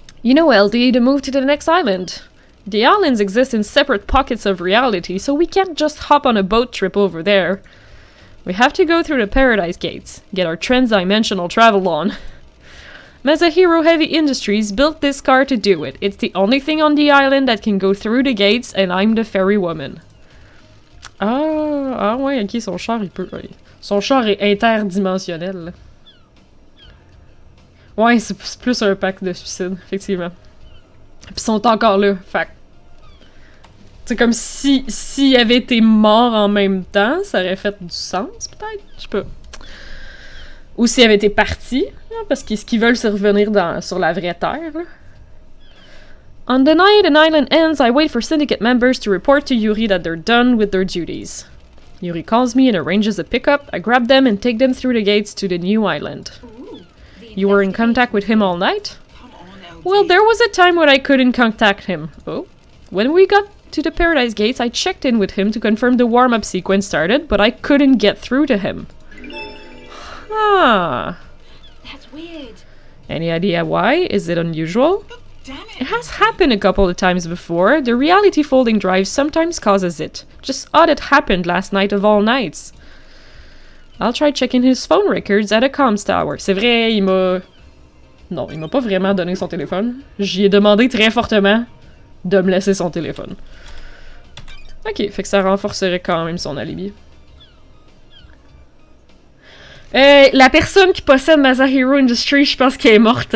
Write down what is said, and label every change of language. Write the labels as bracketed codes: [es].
[en] You know, LD, the move to the next island. The islands exist in separate pockets of reality, so we can't just hop on a boat trip over there. We have to go through the Paradise Gates, get our transdimensional travel on. Masahiro Heavy Industries built this car to do it. It's the only thing on the island that can go through the gates, and I'm the ferry woman. [fr] Ah ouais, ok, son char, il peut... Son char est interdimensionnel, là. Ouais, c'est plus un pack de suicide, effectivement. Puis ils sont encore là, fait. C'est comme s'il avait été mort en même temps, ça aurait fait du sens, peut-être? Je sais pas. Ou s'il avait été parti, là, parce que ce qu'ils veulent, c'est revenir sur la vraie Terre, là. [en] On the night an island ends, I wait for syndicate members to report to Yuri that they're done with their duties. Yuri calls me and arranges a pickup. I grab them and take them through the gates to the new island. Ooh. The You were in contact with him all night? Come on, LD. Well, there was a time when I couldn't contact him. Oh? When we got to the Paradise Gates, I checked in with him to confirm the warm-up sequence started, but I couldn't get through to him. Huh. That's weird. Any idea why? Is it unusual? Damn It it. has happened a couple of times before. The reality folding drive sometimes causes it. Just odd it happened last night of all nights. I'll try checking his phone records at a comms tower. [fr] C'est vrai, il m'a... Non, il m'a pas vraiment donné son téléphone. J'y ai demandé très fortement de me laisser son téléphone. Ok, fait que ça renforcerait quand même son alibi. La personne qui possède Masahiro Industries, je pense qu'elle est morte.